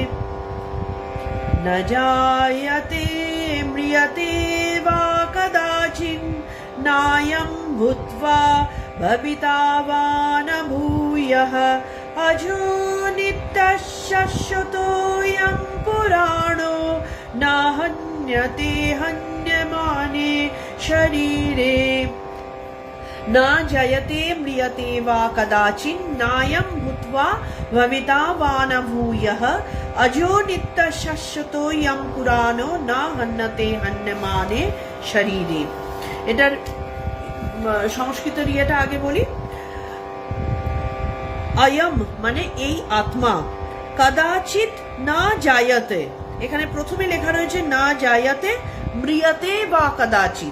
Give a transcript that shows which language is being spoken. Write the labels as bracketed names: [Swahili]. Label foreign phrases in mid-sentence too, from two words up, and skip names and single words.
[Sanskrit] ন জায়তে ম্রিয়তে বা কদাচিন, নায়ং ভূত্বা ভবিতা বা ন ভূয়ঃ, অজো নিত্যঃ শাশ্বতোऽয়ং পুরাণো, ন হন্যতে হন্যমানে শরীরে। না জয়তে ম্রিয়তে বা কদাচিন, নায়ং ভূত্বা ভবিতা বা ন ভূয়ঃ, অজো নিত্যঃ শাশ্বতোऽয়ং পুরাণো, ন হন্যতে হন্যমানে শরীরে। [Bangla] এটার সংস্কৃত ইয়েটা আগে বলি। অয়ম মানে এই আত্মা, [Sanskrit] কদাচিৎ না জায়তে, [Bangla] এখানে প্রথমে লেখা রয়েছে [Sanskrit] না জায়তে ম্রিয়তে বা কদাচিৎ।